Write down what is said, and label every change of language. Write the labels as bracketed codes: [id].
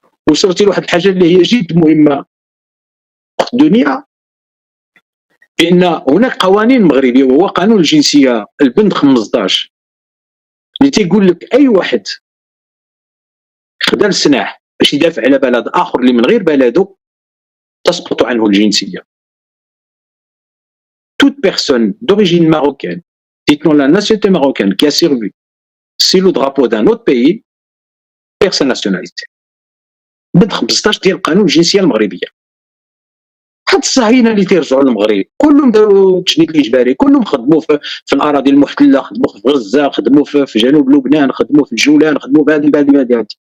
[ar] وصلتي لواحد الحاجه اللي هي جد مهمه في الدنيا، بان هناك قوانين مغربيه وهو قانون الجنسيه البند 15 اللي تيقول لك اي واحد خدا السلاح باش يدافع على بلد اخر اللي من غير بلده تسقط عنه الجنسيه. [fr] toute personne d'origine marocaine détenant la nationalité marocaine qui a servi sous le drapeau d'un autre pays perd sa nationalité. [ar] بند 15 ديال قانون الجنسيه المغربيه. حتى الصهاينه اللي تيرجعوا للمغرب كلهم داروا التجنيد الاجباري، كلهم خدموا في الاراضي المحتله، خدموا في غزه، خدموا في جنوب لبنان، خدموا في الجولان، خدموا في هذه.